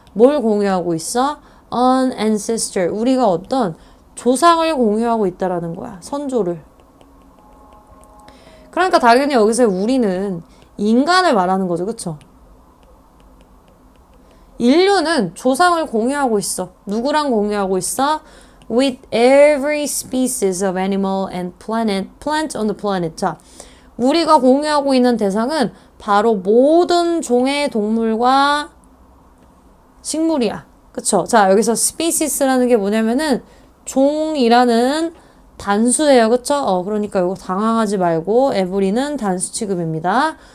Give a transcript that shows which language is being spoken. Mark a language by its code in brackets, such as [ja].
[ko] 뭘 공유하고 있어? [en] an ancestor. [ko] 우리가 어떤 조상을 공유하고 있다라는 거야. 선조를. 그러니까 당연히 여기서 우리는 인간을 말하는 거죠. 그쵸? 인류는 조상을 공유하고 있어. 누구랑 공유하고 있어? [en] With every species of animal and plant on the planet. [ko] 자, 우리가 공유하고 있는 대상은 바로 모든 종의 동물과 식물이야. 그쵸? 자, 여기서 species라는 게 뭐냐면은 종이라는 단수예요. 그쵸? 그러니까 이거 당황하지 말고 every는 단수 취급입니다.